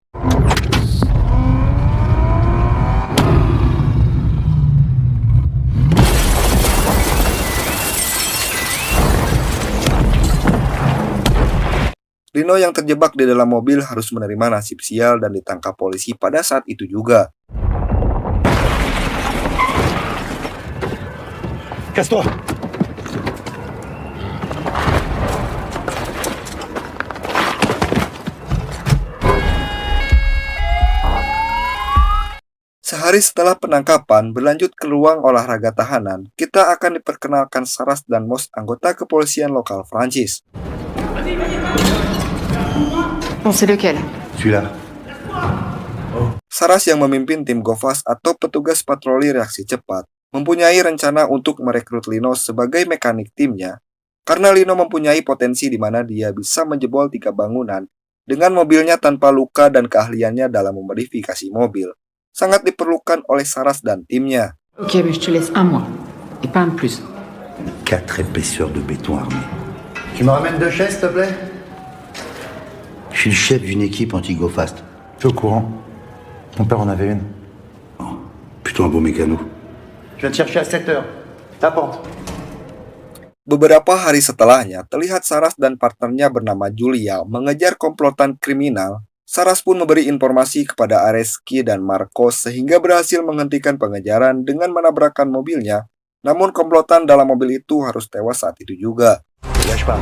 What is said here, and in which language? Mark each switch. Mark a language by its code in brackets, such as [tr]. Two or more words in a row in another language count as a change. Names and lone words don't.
[id] Lino yang terjebak di dalam mobil harus menerima nasib sial dan ditangkap polisi pada saat itu juga. [fr] Casse-toi! [id] Sehari setelah penangkapan, berlanjut ke ruang olahraga tahanan, kita akan diperkenalkan Saras dan Mos, anggota kepolisian lokal Prancis. [fr] Bon, c'est lequel? Celui-là. [id] Saras yang memimpin tim Govas atau petugas patroli reaksi cepat, mempunyai rencana untuk merekrut Lino sebagai mekanik timnya, karena Lino mempunyai potensi di mana dia bisa menjebol 3 bangunan dengan mobilnya tanpa luka dan keahliannya dalam memodifikasi mobil. Sangat diperlukan oleh Saras dan timnya. [fr] Ok, mais je te laisse un mois. Et pas un de plus. 4 épaisseurs de béton armé. Tu me ramènes 2 chaises, s'il te plaît? Je suis le chef d'une équipe anti-go-fast. Tu es au courant? Mon père en avait une. Oh, plutôt un beau mécano. Je viens te chercher à 7 heures. T'apporte. [id] Beberapa hari setelahnya, terlihat Saras dan partnernya bernama Julia mengejar komplotan kriminal. Saras pun memberi informasi kepada Areski dan Marcos sehingga berhasil menghentikan pengejaran dengan menabrakkan mobilnya. Namun komplotan dalam mobil itu harus tewas saat itu juga. [fr] Lâche pas.